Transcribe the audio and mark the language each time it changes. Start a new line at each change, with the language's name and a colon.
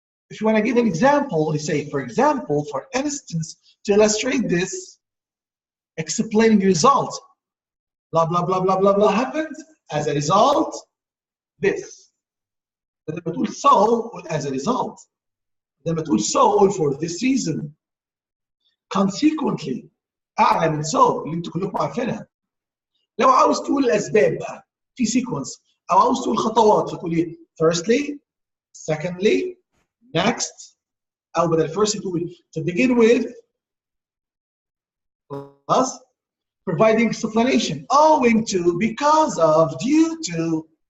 English: if you want to give an example, you say, for example, for instance, to illustrate this, explaining the result, blah, blah, blah, blah, blah, blah happened. As a result, this.
Arabic: لما تقول
English: so, as a result.
Arabic: لما تقول
English: so, for this reason.
Arabic: Consequently, أعلى من so اللي انتوا كلكم عارفينها. لو عاوز تقول الأسباب بقى في sequence، أو عاوز تقول خطوات فتقول إيه؟
English: Firstly, secondly, next،
Arabic: أو بدل first تقول
English: to begin with، plus providing explanation, owing to, because of, due to.